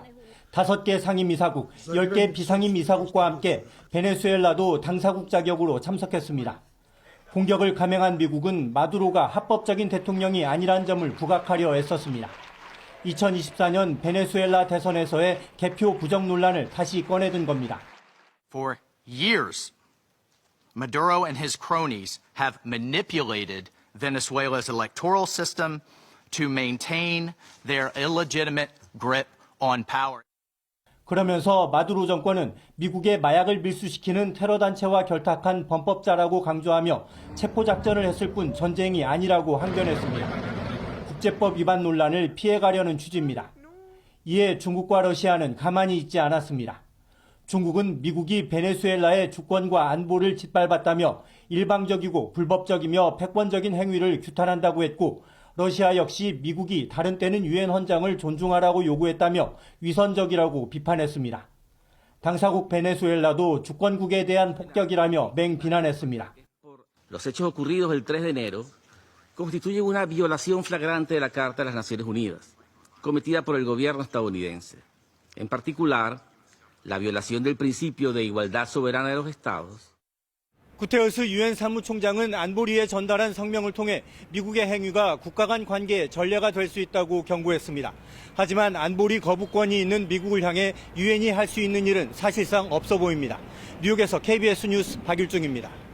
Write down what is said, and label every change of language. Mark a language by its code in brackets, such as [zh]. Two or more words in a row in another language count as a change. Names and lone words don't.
[ko] 5개 상임이사국, 10개 비상임이사국과 함께 베네수엘라도 당사국 자격으로 참석했습니다. 공격을 감행한 미국은 마두로가 합법적인 대통령이 아니란 점을 부각하려 애썼습니다. 2024년 베네수엘라 대선에서의 개표 부정 논란을 다시 꺼내든 겁니다. [en] For years, Maduro and his cronies have manipulated Venezuela's electoral system to maintain their illegitimate grip on power. [ko] 그러면서 마두로 정권은 미국의 마약을 밀수시키는 테러단체와 결탁한 범법자라고 강조하며 체포작전을 했을 뿐 전쟁이 아니라고 항변했습니다. 국제법 위반 논란을 피해가려는 취지입니다. 이에 중국과 러시아는 가만히 있지 않았습니다. 중국은 미국이 베네수엘라의 주권과 안보를 짓밟았다며 일방적이고 불법적이며 패권적인 행위를 규탄한다고 했고 러시아 역시 미국이 다른 때는 유엔 헌장을 존중하라고 요구했다며 위선적이라고 비판했습니다. 당사국 베네수엘라도 주권국에 대한 폭격이라며 맹비난했습니다. [es] Los hechos ocurridos el 3 de enero constituyen una violación flagrante de la Carta de las Naciones Unidas, cometida por el gobierno estadounidense. En particular, la violación del principio de igualdad soberana de los Estados. [ko] 구테러스 유엔 사무총장은 안보리에 전달한 성명을 통해 미국의 행위가 국가 간 관계의 전례가 될 수 있다고 경고했습니다. 하지만 안보리 거부권이 있는 미국을 향해 유엔이 할 수 있는 일은 사실상 없어 보입니다. 뉴욕에서 KBS 뉴스 박일중입니다.